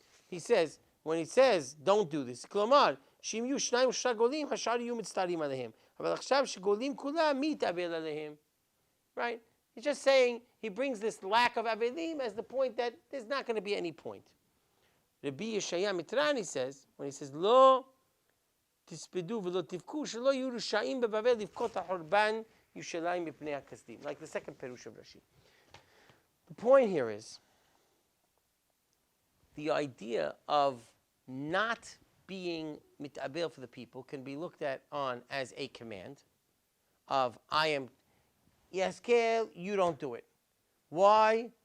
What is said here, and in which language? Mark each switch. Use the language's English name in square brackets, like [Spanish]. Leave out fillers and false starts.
[English] He says, when he says, don't do this, [Hebrew] כלומר, שאם יהיו שניים ושלושה גולים, השאר יהיו מצטערים עליהם. אבל עכשיו שגולים כולם, מי יתאבל עליהם? [English] Right? He's just saying, he brings this lack of avelim as the point that there's not going to be any point. Rabbi Yeshaya Mitrani says, when he says, [Hebrew] לא תספדו ולא תבכו, שלא יהיו רשעים בבבל לבכות החורבן ירושלים מפני הכסדים. [English] Like the second perush of Rashi. The point here is, the idea of not being mitabel for the people can be looked at on as a command of, I am Yehezkel, you don't do it. Why?